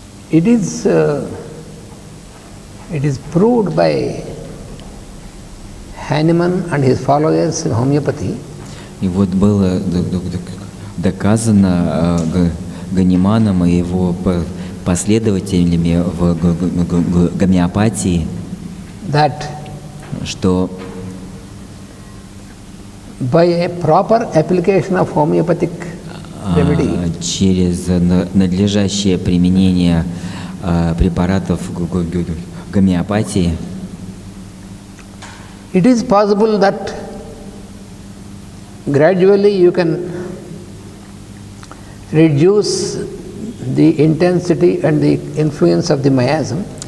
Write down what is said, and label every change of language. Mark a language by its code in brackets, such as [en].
[en] It is proved by Hahnemann and his followers in homeopathy. [ru] И вот было доказано Ганиманом и его последователями в гомеопатии, что [en] by a proper application of homeopathic remedy, [ru] через надлежащее применение препаратов гомеопатии, [en] it is possible that gradually you can reduce the intensity and the influence of the miasm.